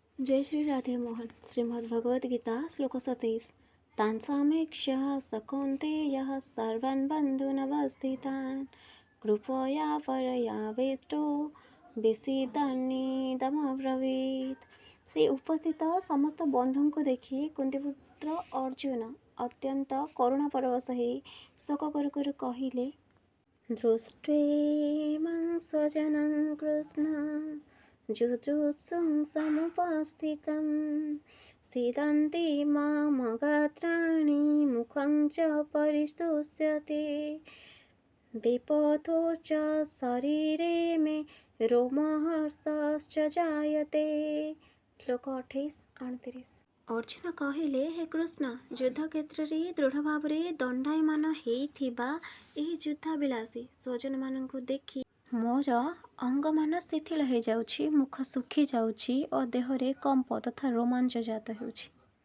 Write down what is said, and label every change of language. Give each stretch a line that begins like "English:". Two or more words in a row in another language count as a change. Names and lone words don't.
Hindi: जय श्री राधे मोहन।
Sanskrit: श्रीमद् भगवद गीता श्लोक 27। तान् सखोन्तेयः सर्वान् बन्धुनवस्थितान् कृपया परयावेष्टो विषीदन्निदमब्रवीत्।
Odia: ସେ ଉପସ୍ଥିତ ସମସ୍ତ ବନ୍ଧୁଙ୍କୁ ଦେଖି କୁନ୍ତୀପୁତ୍ର ଅର୍ଜୁନ ଅତ୍ୟନ୍ତ କରୁଣା ପରବଶ ହୋଇ ଶୋକ କରୁ କରୁ କହିଲେ,
Sanskrit: ଦୃଷ୍ଟ୍ୱୈମଂ ସ୍ୱଜନଂ କୃଷ୍ଣ जुजुत्सुं समुपस्थितं सीदन्ति मम गात्राणि मुखं च परिस्तुष्यते विपथो च शरीरे मे रोमहर्षश्च जायते। श्लोक 28-29।
Odia: अर्जुन କହିଲେ, ହେ କୃଷ୍ଣ, ଯୁଦ୍ଧ କ୍ଷେତ୍ରରେ ଦୃଢ଼ ଭାବରେ ଦଣ୍ଡାୟମାନ ହେଇଥିବା ଏହି ଯୁଦ୍ଧାଭିଳାଷୀ ସ୍ୱଜନମାନଙ୍କୁ ଦେଖି ମୋର ଅଙ୍ଗମାନ ଶିଥିଳ ହୋଇଯାଉଛି, ମୁଖ ଶୁଖି ଯାଉଛି ଓ ଦେହରେ କମ୍ପ ତଥା ରୋମାଞ୍ଚ ଜାତ ହେଉଛି।